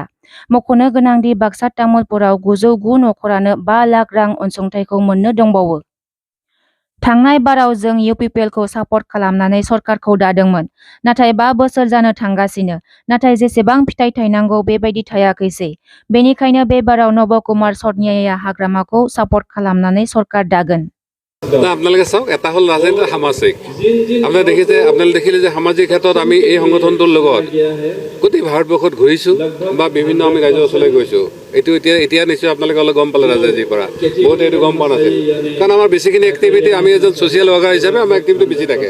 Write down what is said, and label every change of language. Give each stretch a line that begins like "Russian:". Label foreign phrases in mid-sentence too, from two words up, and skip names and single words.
Bodo: मख'नो गोनांदि बाक्सा तामुलपुराव 909 नखरानो 5 लाख रां अनसुंथाइखौ मोननो दंबावो। थांनाय बाराव जों इउपिपिएलखौ सापर्ट खालामनानै सरकारखौ दादोंमोन। नाथाय 5 बोसोर जानो थांगासिनो। नाथाय जेसेबां फिथाइ थायनांगौ बेबायदि थायाखैसै। बेनिखायनो बे बाराव नब कुमार सदनियाया हाग्रामाखौ सापर्ट खालामनानै सरकार दागोन।
Assamese: আপোনালোকে চাওক এটা হ'ল ৰাজনীতি সামাজিক আপোনালোকে দেখিলে যে সামাজিক ক্ষেত্ৰত আমি এই সংগঠনটোৰ লগত গোটেই ভাৰতবৰ্ষত ঘূৰিছোঁ বা বিভিন্ন আমি ৰাজ্যৰ ওচৰলৈ গৈছোঁ। এইটো এতিয়া নিশ্চয় আপোনালোকে অলপ গম পালে ৰাজনীতিৰ পৰা বহুতে এইটো গম পোৱা নাছিল। কাৰণ আমাৰ বেছিখিনি এক্টিভিটি আমি এজন
English: social worker
Assamese: হিচাপে আমাৰ এক্টিভিটি বেছি থাকে।